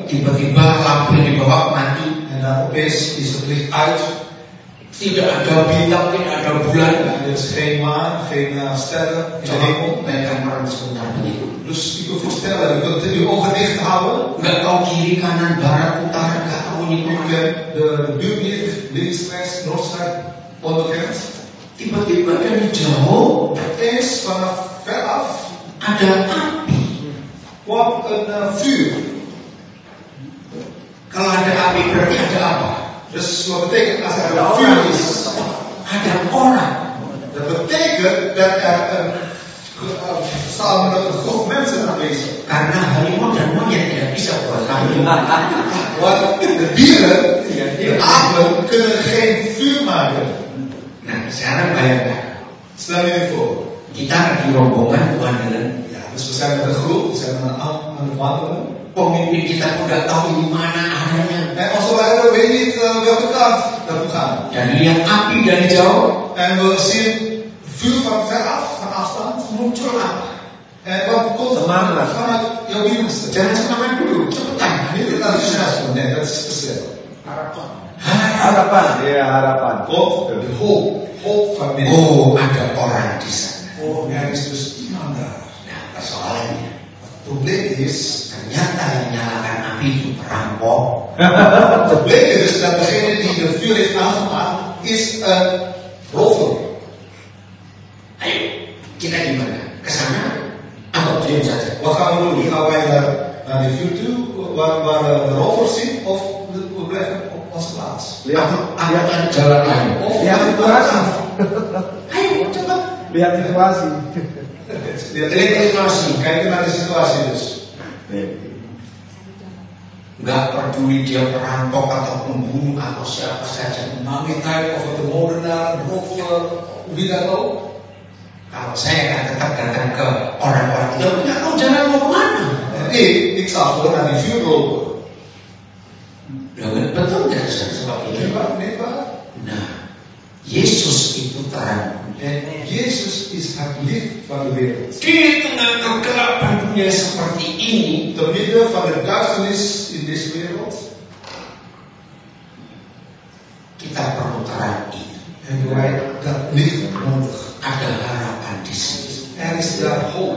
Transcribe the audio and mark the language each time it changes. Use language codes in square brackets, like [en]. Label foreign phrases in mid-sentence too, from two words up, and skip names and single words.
[id] tiba-tiba lampu yang dibawa mati. [nl] En dan opeens is het licht uit. [id] Tidak ada bintang, tidak ada bulan. [nl] Er is geen maan, geen sterren in de hemel. [id] Bayangkan orang sebentar begitu. [nl] Dus je kunt voorstellen, je kunt je ogen dicht houden. [id] Nggak tahu kiri, kanan, barat, utara, nggak tahu ini [nl] Je [id] kemana. [nl] kunt de buurt niet, links, rechts, noord, zuid, onbekend. [id] Tiba-tiba dari jauh [nl] Opeens vanaf veraf [id] ada api. [nl] kwam een vuur. [id] Kalau ada api berarti ada apa? [nl] Dus wat betekent als er een vuur is? [id] Ada orang. [nl] Dat betekent dat er samen een groep mensen aanwezig zijn. [id] Karena harimau dan monyet tidak bisa buat kami. [nl] Want de dieren, de apen, kunnen geen vuur maken. [id] Nah, sekarang bayangkan. [nl] Stel je voor. [id] Kita lagi rombongan wandelen. [nl] Ja, dus we zijn met een groep, we zijn aan het wandelen. [id] Pemimpin kita pun nggak tahu di mana arahnya. [nl] En onze leider weet niet welke kant naartoe gaan. [id] Dan lihat api dari jauh. [nl] En we zien vuur van ver af, van afstand. [id] Muncul apa? [nl] En wat komt [id] Semangat. [nl] vanuit jouw binnenste? [id] Jangan semangat dulu, cepetan. [nl] Niet het enthousiasme, nee, dat is te snel. [id] Harapan. Harapan. Iya, harapan. [nl] Wat? De hoop. Hoop van binnen. [id] Oh, ada orang di sana. [nl] Oh, er is dus iemand daar. [id] Nah, persoalannya, [nl] Het probleem is, [id] ternyata yang nyalakan api itu perampok. [nl] het bleek dus dat degene die de vuur heeft aangemaakt, is een rover. [id] Ayo, kita gimana? Kesana? Atau diam saja? [nl] Wat gaan we doen? Gaan wij naar de vuur toe, waar de rover zit, of we blijven op onze plaats? [id] Atau ada jalan lain? [nl] Of [id] Lihat situasi. Ayo, cepat. Lihat situasi. Lihat situasi, [nl] kijken naar de situatie dus. [id] Nggak peduli dia perampok atau pembunuh atau siapa saja. [nl] Maakt niet uit of het een moordenaar, een rover, wie dan ook. [id] Kalau saya akan tetap datang ke orang-orang itu, nggak tahu jalan mau kemana. [nl] Ik zal gewoon naar die vuur lopen. [id] Betul nggak seperti [nl] Nee, [id] itu? [nl] waar? Nee, waar? [id] Nah, Yesus itu terang. [nl] En Jezus is het licht van de wereld. [id] Di tengah kegelapan dunia seperti ini, [nl] Te midden van de duisternis in deze wereld. [id] kita perlu terang itu. [nl] Hebben wij dat licht nodig. [id] Ada harapan di sini. [nl] Er is daar hoop.